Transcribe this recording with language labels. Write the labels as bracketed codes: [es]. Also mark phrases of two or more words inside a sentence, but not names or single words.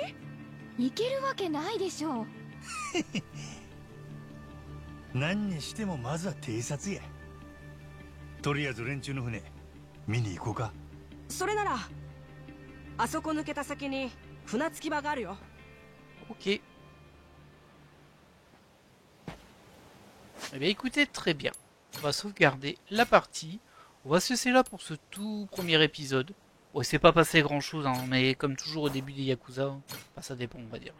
[ja] いけるわけないでしょう。何にしてもまずは偵察や。とりあえず連中の船見に行こうか。それならあそこ抜けた先に船着き場があるよ。 [fr] Ok. Eh bien écoutez, très bien. On va sauvegarder la partie. On va se laisser là pour ce tout premier épisode. Bon, il s'est pas passé grand chose, hein, mais comme toujours au début des Yakuza, enfin, ça dépend on va dire.